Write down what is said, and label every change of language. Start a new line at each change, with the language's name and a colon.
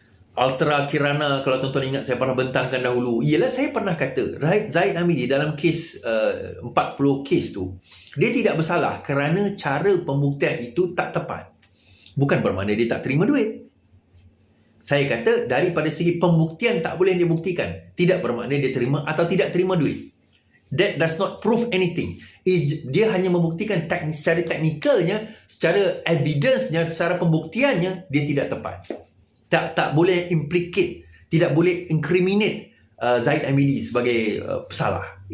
Malay: Ultra Kirana, kalau tuan-tuan ingat saya pernah bentangkan dahulu. Ialah saya pernah kata Zahid Hamidi dalam kes 40 kes tu, dia tidak bersalah kerana cara pembuktian itu tak tepat. Bukan bermakna dia tak terima duit. Saya kata daripada segi pembuktian tak boleh dia buktikan. Tidak bermakna dia terima atau tidak terima duit.
English: That does not prove anything.
Malay: Dia hanya membuktikan secara teknikalnya, secara evidence-nya, secara pembuktiannya dia tidak tepat. Tak boleh implicate, tidak boleh incriminate Zahid Hamidi sebagai pesalah.